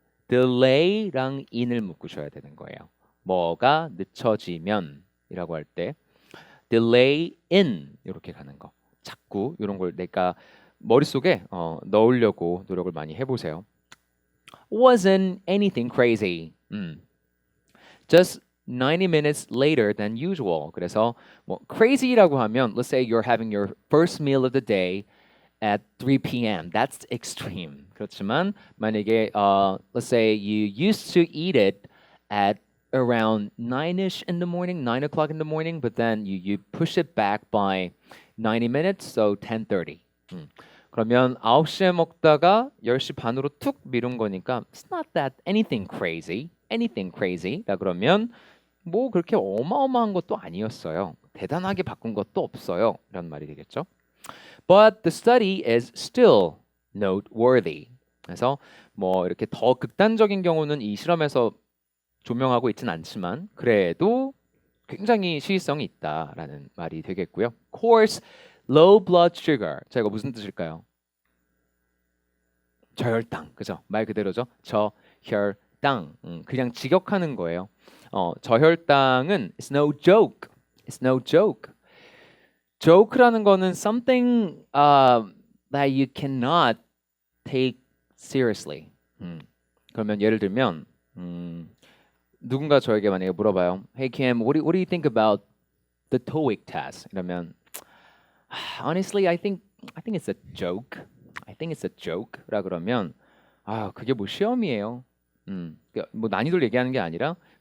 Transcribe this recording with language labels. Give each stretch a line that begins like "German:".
Korean: delay랑 in을 묶으셔야 되는 거예요. 뭐가 늦춰지면 이라고 할 때 delay in 이렇게 가는 거. 자꾸 이런 걸 내가 머릿속에 넣으려고 노력을 많이 해보세요.
English: Wasn't anything crazy. Just 90 minutes later than usual.
Korean: 그래서 뭐
English: crazy라고 하면 let's say you're having your first meal of the day at 3 p.m. That's extreme.
Korean: 그렇지만 만약에
English: let's say you used to eat it at around 9ish in the morning, 9 o'clock in the morning, but then you push it back by 90 minutes, so 10:30.
Korean: 그러면 9시에 먹다가 10시 반으로 툭 미룬 거니까
English: it's not that anything crazy.
Korean: 라 그러면 뭐 그렇게 어마어마한 것도 아니었어요. 대단하게 바꾼 것도 없어요. 이런 말이 되겠죠.
English: But the study is still noteworthy.
Korean: 그래서 뭐 이렇게 더 극단적인 경우는 이 실험에서 조명하고 있지는 않지만 그래도 굉장히 시의성이 있다라는 말이 되겠고요.
English: Course low blood sugar.
Korean: 자, 이거 무슨 뜻일까요? 저혈당. 그죠? 말 그대로죠. 저혈당. 그냥 직역하는 거예요. 저혈당은
English: it's no joke. It's no joke. joke라는 거는 something that you cannot take seriously.
Korean: 그러면 예를 들면 누군가 저에게 만약에 물어봐요.
English: Hey Kim, what do you think about the TOEIC test?
Korean: 이러면
English: honestly, I think it's a joke. I think it's a joke.
Korean: 라 그러면 그게 뭐 시험이에요. 뭐 난이도를 얘기하는 게 아니라